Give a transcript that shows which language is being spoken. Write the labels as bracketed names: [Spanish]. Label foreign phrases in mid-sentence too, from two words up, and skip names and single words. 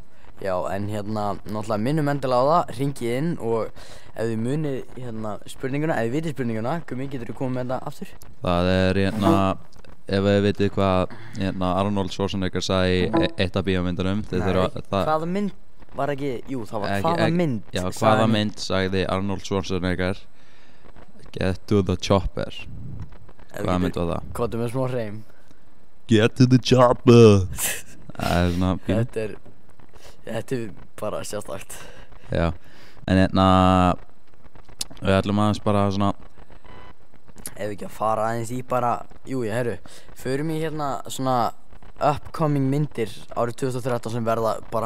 [Icelandic] Já, en hérna, náttúrulega minnum endilega á það, hringið inn og ef þið munið hérna spurninguna, ef þið vitið spurninguna, Gummi, getur þið komið með þetta aftur? Það er hérna, ef þið vitið hvað hérna Arnold Schwarzenegger sagði í eitt af bíómyndunum. Hvaða mynd var ekki, jú, það var hvaða mynd? Já, hvaða mynd sagði Arnold Schwarzenegger [English] Get to the chopper. [Icelandic] Hvaða mynd var það? Kvotum með smá hreim. [English] Get to the chopper. [Icelandic] Það er svona pínu. Þetta er bara sérstakt. Já, en hérna við ætlum aðeins bara svona ef ekki að fara aðeins í bara, förum í hérna svona upcoming myndir árið 2013 sem verða bara